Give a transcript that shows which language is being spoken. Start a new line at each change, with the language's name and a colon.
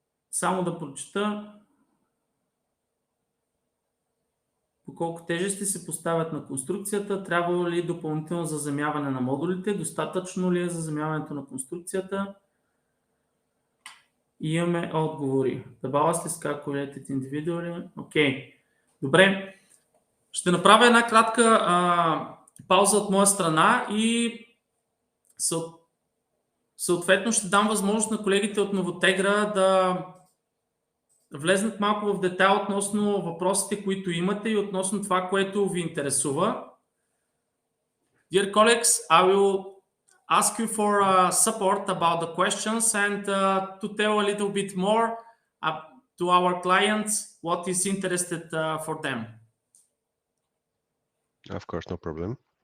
Bulgarian: Само да прочета. По колко тежести се поставят на конструкцията? Трябва ли допълнително заземяване на модулите? Достатъчно ли е заземяването на конструкцията? И имаме отговори.
English: The ballast is calculated individually.
Bulgarian: Окей. Добре. Ще направя една кратка пауза от моя страна и съответно ще дам възможност на колегите от Новотегра да влезнат малко в детайл относно въпросите, които имате и относно това, което ви интересува.
English: Dear colleagues, I will ask you for support about the questions and to tell a little bit more to our clients what is interested for them. Of course, no problem.